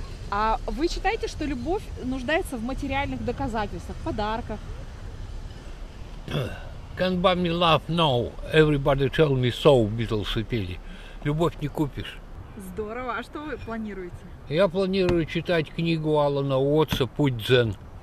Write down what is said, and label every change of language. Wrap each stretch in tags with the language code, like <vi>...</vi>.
<ru>А вы считаете, что любовь нуждается в материальных доказательствах, подарках?</ru> <en>Can't buy me love, no. Everybody tell me so, Beatles</en> <ru>пели. Любовь не купишь. Здорово. А что вы планируете? Я планирую читать книгу Алана Уотса «Путь дзен».</ru>